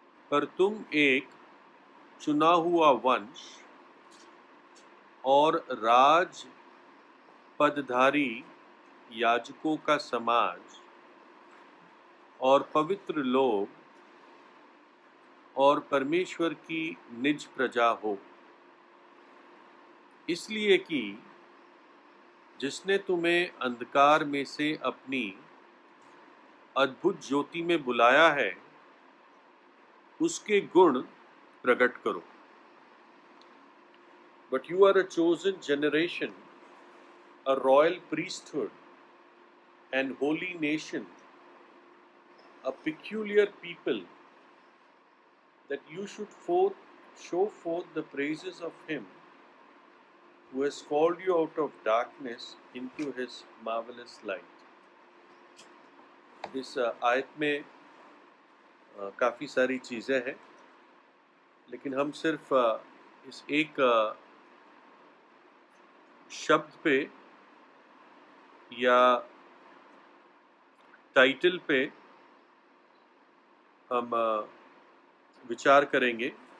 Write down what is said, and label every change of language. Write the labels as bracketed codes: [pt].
[hi] पर तुम एक चुना हुआ वंश और राज पदधारी याजकों का समाज और पवित्र लोग और परमेश्वर की निज प्रजा हो, इसलिए कि जिसने तुम्हें अंधकार में से अपनी अद्भुत ज्योति में बुलाया है उसके गुण प्रकट करो। [en] But you are a chosen generation, a royal priesthood, and holy nation, a peculiar people, that you should show forth the praises of Him who has called you out of darkness into His marvelous light. [hi] इस आयत में काफ़ी सारी चीज़ें हैं, लेकिन हम सिर्फ इस एक शब्द पे या टाइटल पे हम विचार करेंगे।